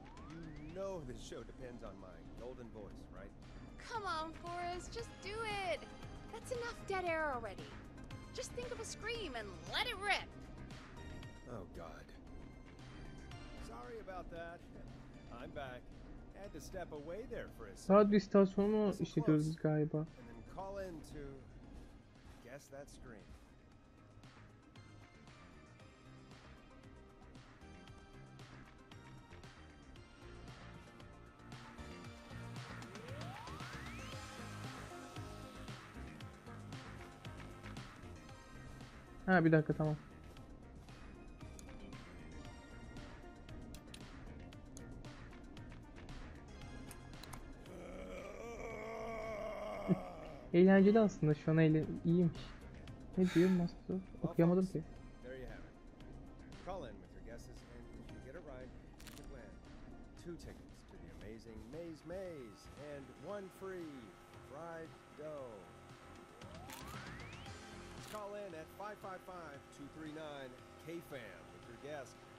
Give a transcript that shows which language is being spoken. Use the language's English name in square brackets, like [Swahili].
[English] You know this show depends on my golden voice, right? Come on, Forrest, just do it. That's enough dead air already. Just think of a scream and let it rip. Oh God. Sorry about that. I'm back. Had to step away there for a second. [Turkish] radyo istasyonu işletiyoruz biz galiba. [English] And then call in to guess that scream. [Turkish] Ha bir dakika, tamam. Eğlenceli aslında, şu an iyiymiş. Ne diyor Master? Okuyamadım ki. [English] There you have it. Call in with your guesses, and if you get it right, you can win 2 tickets to the amazing Maze, and 1 free fried dough. Call in at 555-239-KFAM with your guess.